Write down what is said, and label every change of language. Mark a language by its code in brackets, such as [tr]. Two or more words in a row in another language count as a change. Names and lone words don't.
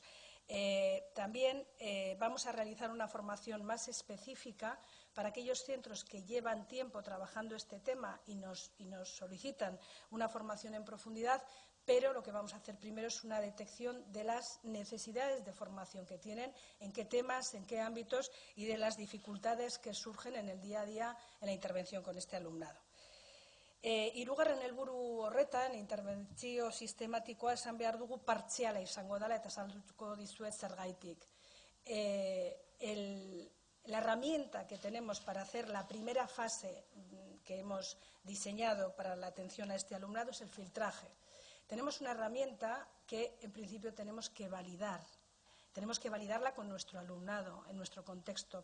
[es] También vamos a realizar una formación más específica para aquellos centros que llevan tiempo trabajando este tema y nos solicitan una formación en profundidad, pero lo que vamos a hacer primero es una detección de las necesidades de formación que tienen, en qué temas, en qué ámbitos y de las dificultades que surgen en el día a día en la intervención con este alumnado. [eu] Hirugarren helburu horretan, interbentzio sistematikoa esan behar dugu partziala izango dela eta azalduko dizuet zergaitik. [es] La herramienta que tenemos para hacer la primera fase que hemos diseñado para la atención a este alumnado es el filtraje. Tenemos una herramienta que, en principio, tenemos que validar. Tenemos que validarla con nuestro alumnado, en nuestro contexto.